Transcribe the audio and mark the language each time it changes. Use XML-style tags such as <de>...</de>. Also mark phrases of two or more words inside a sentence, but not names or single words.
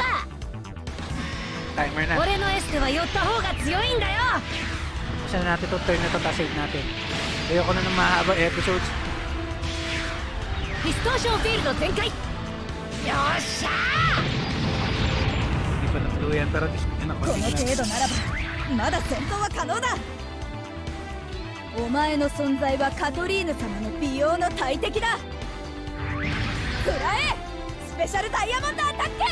<tl>Timer na.</tl> <ja>俺のエステは寄った方が強いんだよ。</ja> <tl>Kasi na natin itong turn na ito, save natin. Ayoko na ng mahaba episodes.</tl> <ja>ディストーションフィールド全開。よっしゃー。</ja> <tl>Hindi pa na-blue yan, pero ano,</tl> <ja>この程度ならばまだ戦闘は可能だ。お前の存在はカトリーヌ様の美容の大敵だ。食らえ、スペシャルダイヤモンドアタック。</ja>